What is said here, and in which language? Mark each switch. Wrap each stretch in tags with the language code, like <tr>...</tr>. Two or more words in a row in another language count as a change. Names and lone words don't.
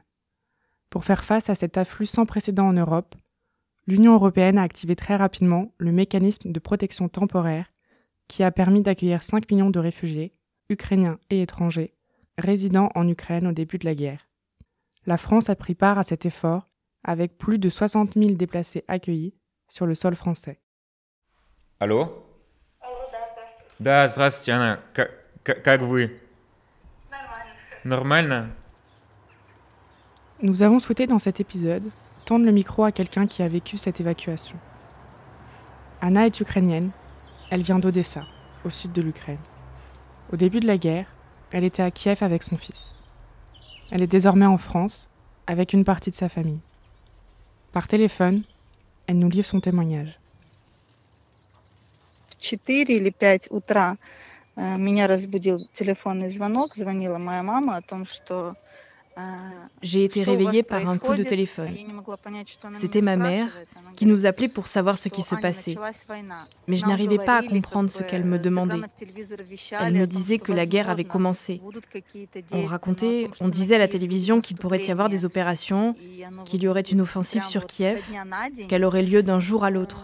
<fr>Pour faire face à cet afflux sans précédent en Europe, l'Union européenne a activé très rapidement le mécanisme de protection temporaire qui a permis d'accueillir 5 millions de réfugiés, ukrainiens et étrangers, résidant en Ukraine au début de la guerre. La France a pris part à cet effort avec plus de 60 000 déplacés accueillis sur le sol français. Allô?</fr> <ru>Да, здравствуйте, Анна. Как вы? Нормально.</ru> <fr>Nous avons souhaité dans cet épisode tendre le micro à quelqu'un qui a vécu cette évacuation. Anna est ukrainienne. Elle vient d'Odessa, au sud de l'Ukraine. Au début de la guerre, elle était à Kiev avec son fils. Elle est désormais en France, avec une partie de sa famille. Par téléphone, elle nous livre son témoignage.</fr> <ru>В 4 или 5 утра меня разбудил телефонный звонок. Звонила моя мама о том, что</ru> <fr>J'ai été réveillée par un coup de téléphone. C'était ma mère qui nous appelait pour savoir ce qui se passait. Mais je n'arrivais pas à comprendre ce qu'elle me demandait. Elle me disait que la guerre avait commencé. On disait à la télévision qu'il pourrait y avoir des opérations, qu'il y aurait une offensive sur Kiev, qu'elle aurait lieu d'un jour à l'autre.</fr>